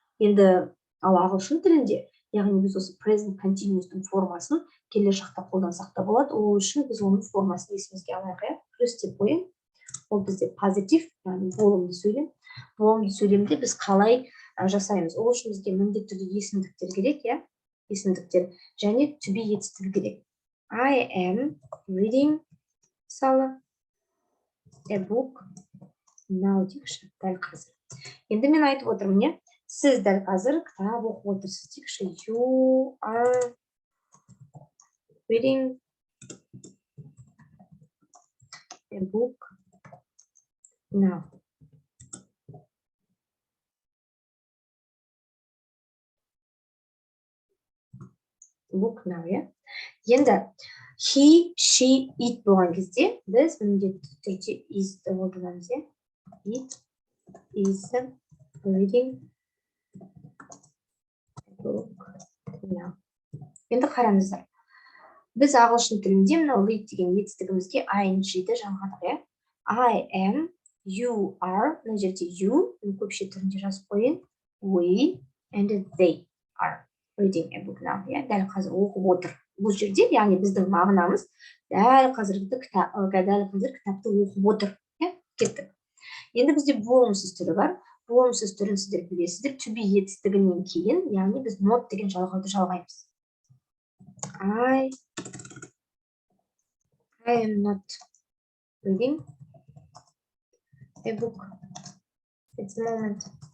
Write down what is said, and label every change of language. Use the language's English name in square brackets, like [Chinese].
[Kazakh] Енді ал ағылшын тілінде, яғни біз осы present continuous'тың формасын келер шақта қолдансақ та болады. Ол үшін біз оның формасын есімізге алайық, плюс деп қойын. Ол бізде позитив, яғни болымды сөйлем. Болымды сөйлемде біз қалай жасаймыз? Ол үшін бізге міндетті түрде есімдіктер керек, есімдіктер және to be етістігі керек. [English] I am reading a book now [Kazakh] дейікші, дәл қазір. Енді мен айтып отырмын, сіз дәл қазір кітап оқып отырсыз дейікші. [English] You are reading a book now. Book now, [Kazakh] Енді he, she, it болған кезде біз міндетті түрде is-ді қолданамыз, [English] It is reading a book now. [Kazakh] Енді қараңыздар. Біз ағылшын тілінде мынау read деген етістігімізге ing-ді жалғадық, I am, you are, мына жерде you, көпше түрінде жазып қойын, [English] we and they are reading a book now, [Kazakh] дәл қазір оқып отыр. Бұл жерде, яғни біздің мағынамыз дәл қазір кітапты оқып отыр. Кеттік. Енді бізде болымсыз түрі бар. Болымсыз түрін сіздер білесіздер. To be етістігінен кейін, яғни біз not деген жалғауды жалғаймыз. [English] I am not reading a book at the moment.